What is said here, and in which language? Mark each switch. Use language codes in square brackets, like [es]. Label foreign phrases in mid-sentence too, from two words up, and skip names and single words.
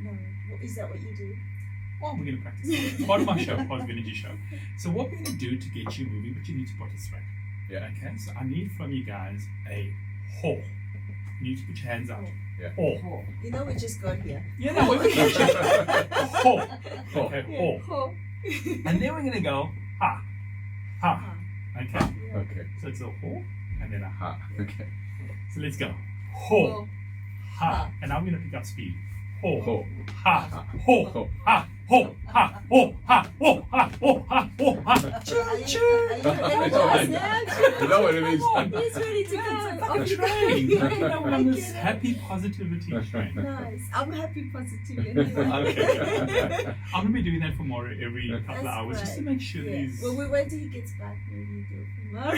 [en] No, is that what you do? Well, we're going to practice it. It's part of my show, Positive Energy Show. So what we're going to do to get you moving, but you need to participate. Yeah. Okay, so I need from you guys a ho. You need to put your hands out. Yeah. Ho. You know, we just got here. Yeah, no, we're going to ho. Ho. Okay, ho. And then we're going to go ha. Ha. Okay. Okay. So it's a ho and then a ha. Ha. Okay. So let's go. Ho. Ha. And I'm going to pick up speed. Ho. Ho. Ha. Ho. Ha. Ho. Ha. Ho. Ha. Ho. Ha. Ho. Ha. Ho. Ha. Choo choo. It's all right. You know what it is. He's ready to go. Fucking train. You know, we're on this happy positivity train. Nice. I'm happy positive anyway. Okay. I'm gonna be doing that for Mario every couple of That's hours just to great. make sure Yeah. he's. Well, we wait till he gets back. Maybe you do it for Mario.